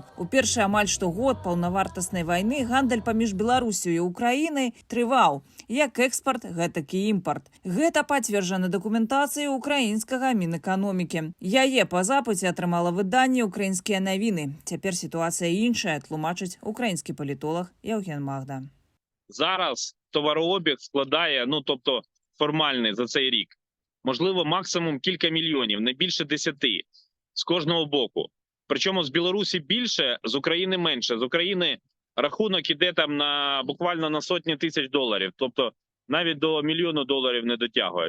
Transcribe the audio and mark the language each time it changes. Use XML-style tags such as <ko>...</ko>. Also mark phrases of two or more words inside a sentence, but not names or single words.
<be>У першы амаль што год паўнавартаснай вайны гандаль паміж Беларусю і Украінай трываў. Як экспарт, гэтак і імпарт. Гэта пацверджана дакументацыяй украінскага Мінэканомікі. Яе па запыце атрымала выданне «Украінскія навіны». Цяпер сітуацыя іншая, тлумачыць украінскі палітолог Євген Магда.</be> <uk>Зараз товарообіг складає, тобто формальний за цей рік, можливо, максимум кілька мільйонів, не більше 10 з кожного боку. Причому з Білорусі більше, з України менше. З України рахунок іде там буквально на сотні тисяч доларів, тобто навіть до $1 мільйона не дотягує.</uk>